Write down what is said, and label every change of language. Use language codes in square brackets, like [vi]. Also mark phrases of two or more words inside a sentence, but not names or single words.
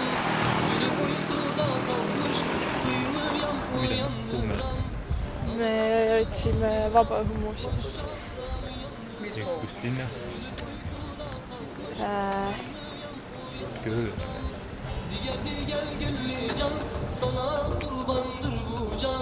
[tr] Gülüm uykuda kalmış, uyumuyam uyandıram. [et] Me otsime vabaõhumuuseumit. Kus linnas? Kööl. [tr] Gel güllü can, sana kurbandır bu can.